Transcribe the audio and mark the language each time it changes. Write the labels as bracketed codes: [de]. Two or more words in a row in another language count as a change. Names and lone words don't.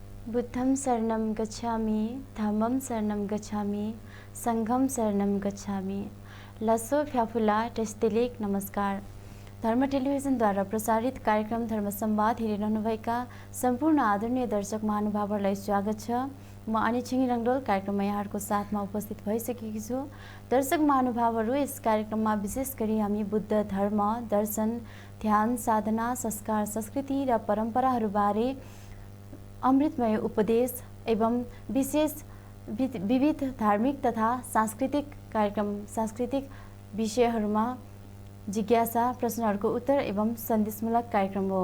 [pi] बुद्धं शरणं गच्छामि, धम्मं शरणं गच्छामि, सङ्घं शरणं गच्छामि। [taj] लसो फ्याफुला टेस्टेलेक [ne] नमस्कार। धर्म टेलिभिजनद्वारा प्रसारित कार्यक्रम धर्म संवाद हेरिरहनुभएका सम्पूर्ण आदरणीय दर्शक महानुभावहरूलाई स्वागत छ। म अनि छिङ रङ्गडोल कार्यक्रममा यहाँहरूको साथमा उपस्थित भइसकेकी छु। दर्शक महानुभावहरू, यस कार्यक्रममा विशेष गरी हामी बुद्ध धर्म, दर्शन, ध्यान, साधना, संस्कार, संस्कृति र परम्पराहरूबारे अमृतमय उपदेश एवं विशेष विविध धार्मिक तथा सांस्कृतिक विषयहरूमा जिज्ञासा, प्रश्नहरूको उत्तर एवं सन्देशमूलक कार्यक्रम हो।